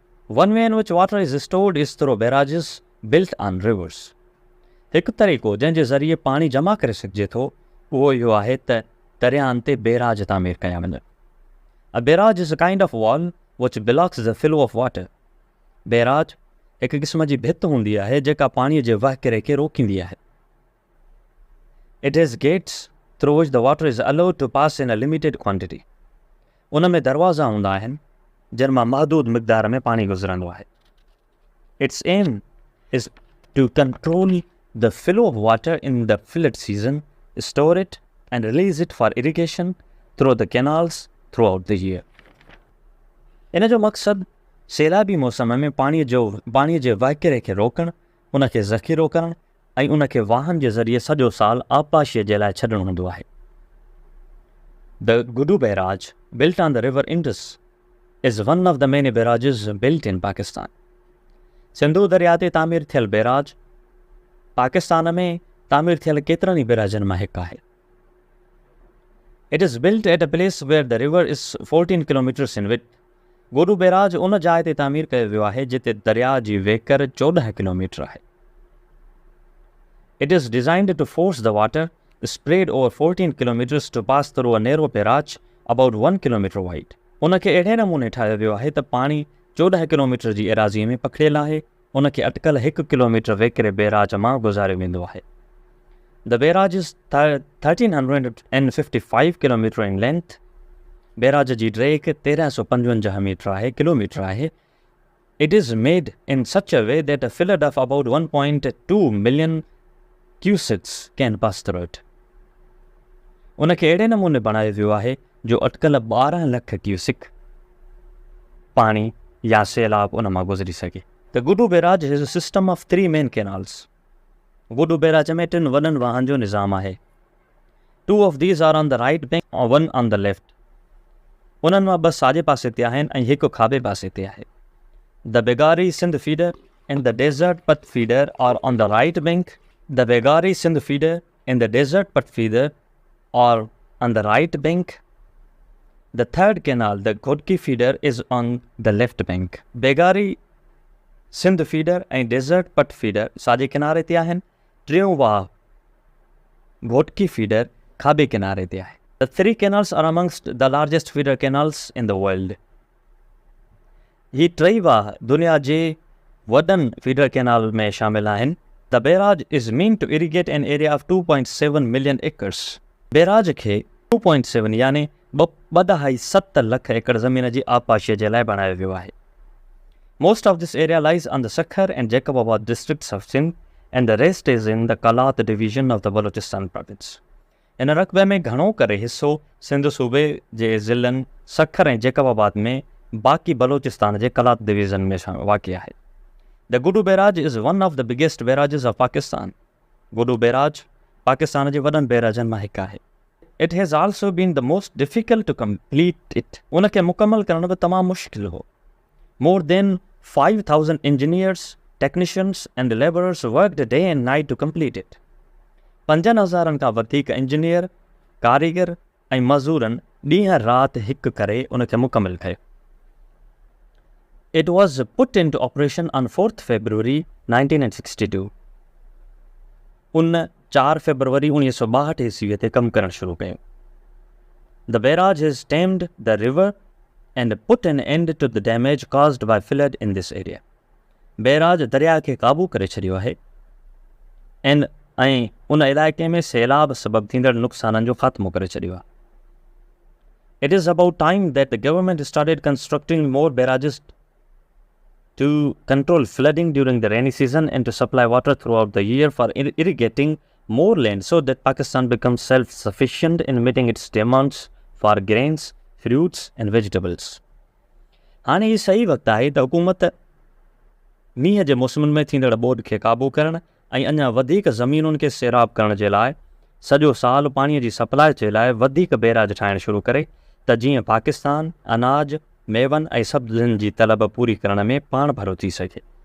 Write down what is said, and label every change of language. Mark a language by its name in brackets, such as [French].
[English] One way in which water is stored is through barrages built on rivers. [Sindhi] हिकु तरीक़ो जंहिंजे ज़रिए पाणी जमा करे सघिजे थो उहो इहो आहे त दरियाहनि ते बेराज तामीर कया वञनि. [English] A barrage is a kind of wall which blocks the flow of water. [Sindhi] Barrage हिकु क़िस्म जी भित हूंदी आहे जेका पाणीअ जे वहिकिरे खे रोकींदी आहे. [English] It has gates through which the water is allowed to pass in a limited quantity. [Sindhi] उन में दरवाज़ा हूंदा आहिनि जिन मां महदूद मिक़दार में पाणी गुज़रंदो आहे. [English] Its aim is to control the flow of water in the flood season, store it and release it for irrigation through the canals throughout the year. [Sindhi] इन जो मक़सदु सैलाबी मौसम में पाणीअ जे वहिकिरे खे रोकणु, उन खे ज़ख़ीरो करणु ऐं उन खे वाहन जे ज़रिए सॼो साल आबपाशीअ जे लाइ छॾणु हूंदो आहे. [English] The Gudu Barrage, built on the river Indus, is one of the many barrages built in Pakistan. [Sindhi] Sindhu दरिया ते तामीर थियल बैराज पाकिस्तान में तामीर थियल केतिरनि ई बैराजनि मां हिकु आहे. [English] It is built at a place where the river is 14 kilometers in width. [Sindhi] Guddu barrage उन जाइ ते तामीर कयो वियो आहे जिते दरिया जी वेकर 14 किलोमीटर आहे. [English] It is designed to force the water spread over 14 kilometers to pass through a narrow barrage about 1 kilometer wide. [Sindhi] उन खे अहिड़े नमूने ठाहियो वियो आहे त पाणी 14 किलोमीटर जी एराज़ीअ में पखिड़ियल आहे. उन खे अटकल 1 किलोमीटर वेकिरे बैराज मां गुज़ारियो वेंदो आहे. [English] The barrage is 1355 kilometer in length. [Sindhi] Barrage ji Drake 1355 kilometre आहे. [English] It is made in such a way that a flood of about 1.2 million cusics can pass through it. [Sindhi] उन खे अहिड़े नमूने बणायो वियो आहे जो अटकल 12 लख क्यूसिक पाणी या सैलाब उन मां गुज़री सघे. [English] The Gudu Barrage has a system of 3 main canals. [Sindhi] Guddu barrage में 3 वॾनि वाहन जो निज़ाम आहे. [English] 2 of these are on the right bank and 1 on the left. [Sindhi] उन्हनि मां 2 साॼे पासे ते आहिनि ऐं 1 खाॿे पासे ते आहे. [English] The Begari Sindh feeder and the Desert Path feeder are on the right bank. The Begari Sindh feeder and the Desert Path feeder are on the right bank. The third canal, the Ghodki feeder, is on the left bank. [Sindhi] Begari Sindh feeder and Desert Path feeder साॼे किनारे ते आहिनि. टियों वाह Ghotki feeder खाॿे किनारे ते आहे। [English] The three canals are amongst the largest feeder canals in the world. [Sindhi] ही टई वाह दुनिया जे वॾनि फीडर कैनाल में शामिल आहिनि। [English] The barrage is meant to irrigate an area of 2.7 million acres. [Sindhi] Barrage खे 2.7 यानी 2.7 लख एकड़ ज़मीन जी आबपाशीअ जे लाइ बणायो वियो आहे। [English] Most of this area lies on the Sakhar and Jacobabad districts of Sindh and the rest is in the Kalat division of the Balochistan province. [Sindhi] इन रक़बे में घणो करे हिस्सो सिंध सूबे जे ज़िलनि सखर ऐं जैकबाबाद में, बाक़ी बलोचिस्तान जे कलात डिवीज़न में वाक़िअ आहे। [English] the [Sindhi] Guddu barrage is one of the biggest बैराजिस of Pakistan. Guddu barrage Pakistan जे वॾनि बैराजनि मां हिकु आहे। [English] It has also been the most difficult to complete it. [Sindhi] उनखे मुकमल करण बि तमामु मुश्किल हो। [English] More than 5,000 engineers, technicians and laborers worked day and night to complete it. [Sindhi] 5,000 खां वधीक इंजीनियर, कारीगर ऐं मज़दूरनि ॾींहं राति हिकु करे उनखे मुकमल कयो। [English] It was put into operation on 4th February 1962. [Sindhi] उन 4 फरवरी 1962 ईस्वीअ ते कमु करणु शुरू कयो। [English] The barrage has tamed the river and put an end to the damage caused by flood in this area. [Sindhi] Barrage दरिया खे क़ाबू करे छॾियो आहे ऐं उन इलाइक़े में सैलाब सबबु थींदड़ नुक़साननि जो ख़ात्मो करे छॾियो आहे। [English] It is about time that the government started constructing more barrages to control flooding during the rainy season and to supply water throughout the year for irrigating more land so that Pakistan becomes self-sufficient in meeting its demands for grains, fruits and vegetables. [Sindhi] हाणे ही सही वक़्तु आहे त हुकूमत मींहं जे मौसमनि में थींदड़ ॿोॾि खे क़ाबू करणु ऐं अञा वधीक ज़मीनुनि खे सैराब करण जे लाइ सॼो साल पाणीअ जी सप्लाई जे लाइ वधीक बैराज ठाहिणु शुरू करे त जीअं पाकिस्तान अनाज, मेवनि ऐं सब्ज़ियुनि जी तलब पूरी करण में पाण भरो थी सघे।